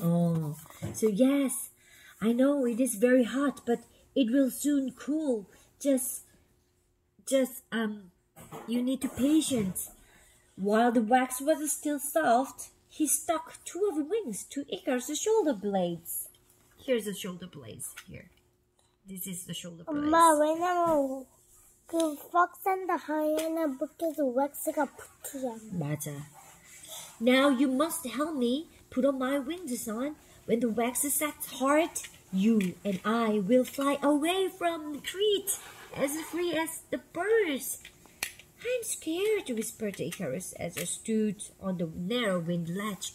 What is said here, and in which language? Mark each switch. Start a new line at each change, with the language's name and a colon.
English: Oh, so yes, I know it is very hot, but it will soon cool. Just you need to patience. While the wax was still soft, he stuck 2 of the wings to Icarus' shoulder blades. Here's the shoulder blades here. This is the shoulder blades.
Korean: 엄마, 왜냐면 그
English: fox and the hyena
Korean: 붙여서 왁스가 붙이잖아. 맞아.
English: Now you must help me put on my wings, son. When the wax sets hard, you and I will fly away from Crete as free as the birds. I'm scared, whispered Icarus as I stood on the narrow window ledge.